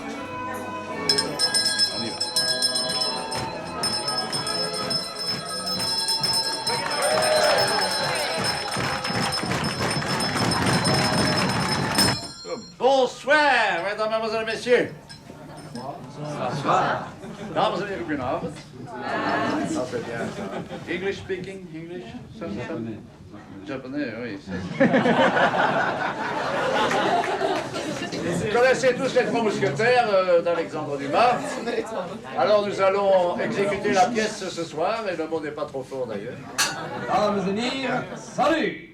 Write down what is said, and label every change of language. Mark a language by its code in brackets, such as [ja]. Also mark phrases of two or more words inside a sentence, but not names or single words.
[fr] Bonsoir, mesdames, mademoiselles, messieurs. Bonsoir. [nl] Dames en heren, goedenavond. Dat is bien. [en] English speaking, English? [fr] Japonais. Japonais, oui. Vous connaissez tous les 3 mousquetaires d'Alexandre Dumas. Alors nous allons exécuter la pièce ce soir, et le mot n'est pas trop fort d'ailleurs. Dames et messieurs, salut!